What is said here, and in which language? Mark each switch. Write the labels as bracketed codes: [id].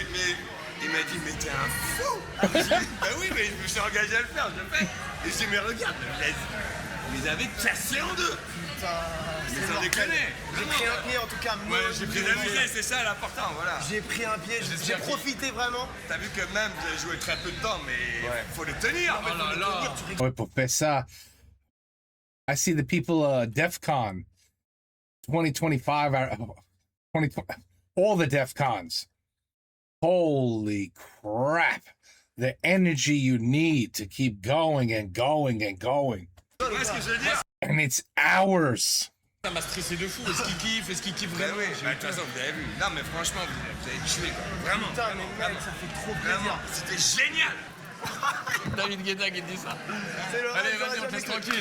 [fr] mais il m'a dit mais t'es un fou. Bah oui, mais je me suis engagé à le faire, je le fais. Et je dis mais regarde, Vous les avez cassés en deux. Putain, Mais c'est ça mortel. déconne. J'ai pris un pied en tout cas. Ouais, j'ai pris l'amusé, c'est ça l'important, voilà. J'ai pris un pied, j'ai profité vraiment. T'as vu que même vous avez joué très peu de temps, mais faut le tenir. Oh là là. Ouais, Professor. [en] I see the people, DEF CON 2025, 2020, all the DEF CONs. Holy crap. The energy you need to keep going and going and going. [fr] Ouais, ce que je veux dire. [en] And it's hours. [fr] Ça m'a stressé de fou. Est-ce qu'il kiffe? Est-ce qu'il kiffe vraiment? Oui, de toute façon, vous avez vu. Non, mais franchement, vous avez tué, quoi. Vraiment. Putain, mais mec, ça fait trop plaisir. C'était génial. David Guetta qui dit ça. Allez, vas-y, on te laisse tranquille.